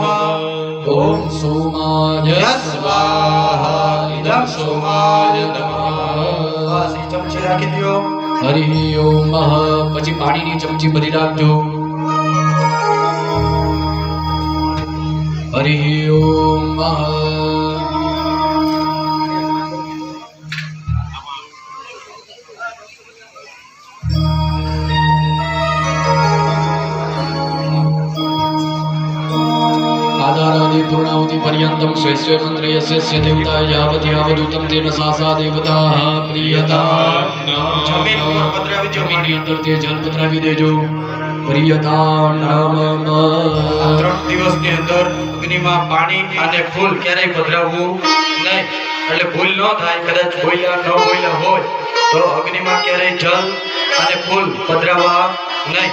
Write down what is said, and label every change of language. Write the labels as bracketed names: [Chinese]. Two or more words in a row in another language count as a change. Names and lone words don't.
[Sanskrit] ઓમ સોમાય યસ્ સ્વાહા ઇદમ સોમાય નમઃ. [Gujarati] બસ એ ચમચી રાખી દો. [Sanskrit] હરિ ઓમ. [Gujarati] પછી પાણીની ચમચી ભરી રાખજો. [Sanskrit] હરિ ઓમ. आधारादि पूर्णावति पर्यन्तं स्वे मंत्रे यस्य देवता यावत् यावदुतं तेन सा सा देवताः प्रियता. [Gujarati] જમીન ઉપર પધરાવી દો. જમીનની અંદર તે જલ પધરાવી દેજો. [Sanskrit] પ્રિયતા નમઃ. [Gujarati] 3 દિવસની અંદર અગ્નિમાં પાણી અને ફૂલ ક્યારેય પધરાવવું નહીં. એટલે ભૂલ ન થાય. કદાચ બોલ્યા ન બોલ્યા હોય તો અગ્નિમાં ક્યારેય જલ અને ફૂલ પધરાવવા નહીં.